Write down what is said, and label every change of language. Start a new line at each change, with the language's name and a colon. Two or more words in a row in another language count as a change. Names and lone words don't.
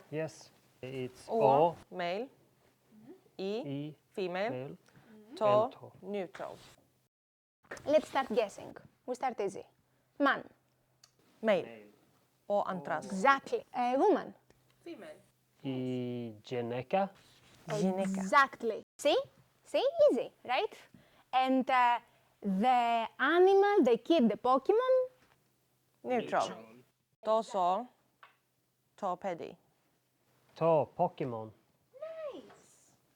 English: Yes. It's O, male. I, E, female. male. To, and to. neutral. Let's start guessing. We start easy. Man. Male.
Greek: Ο άντρας.
English: Exactly. A woman. Female.
Greek: Η γυναίκα. Γυναίκα.
English: Exactly. See? See? Easy, right? And the animal, the kid, the Pokemon.
Greek: Neutral. Τόσο. Το παιδί. To Pokemon.
English: Nice.